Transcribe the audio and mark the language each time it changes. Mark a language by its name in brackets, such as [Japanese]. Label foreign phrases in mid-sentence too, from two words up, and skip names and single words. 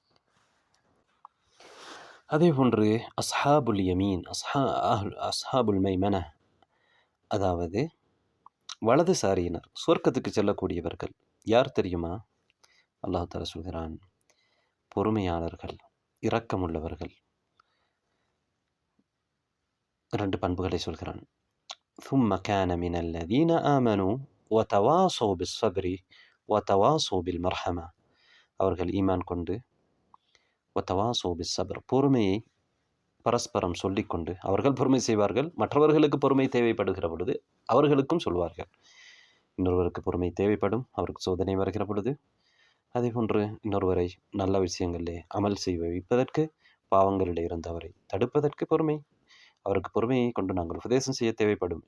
[Tamil] அதே போன்று [Arabic] أصحاب اليمين, أصحاب الميمنة, [Tamil] அதாவது வலதுசாரியினர், சொர்க்கத்துக்கு செல்லக்கூடியவர்கள் யார் தெரியுமா? அல்லாஹ் தஆலா சொல்கிறான், பொறுமையாளர்கள், இரக்கமுள்ளவர்கள். 2 பண்புகளை சொல்கிறான். [Arabic] ثم كان من الذين آمنوا وتواصوا بالصبر وتواصوا بالمرحمة. [Tamil] அவர்கள் ஈமான் கொண்டு [Arabic] وتواصوا بالصبر, [Tamil] பொறுமையை பரஸ்பரம் சொல்லிக்கொண்டு, அவர்கள் பொறுமை செய்வார்கள், மற்றவர்களுக்கு பொறுமை தேவைப்படுகிற பொழுது அவர்களுக்கும் சொல்வார்கள். இன்னொருவருக்கு பொறுமை தேவைப்படும், அவருக்கு சோதனை வருகிற பொழுது. அதே போன்று இன்னொருவரை நல்ல விஷயங்களிலே அமல் செய்ய வைப்பதற்கு, பாவங்களிலே இருந்து அவரை தடுப்பதற்கு அவருக்கு பொறுமையை கொண்டு நாங்கள் உபதேசம் செய்ய தேவைப்படும்.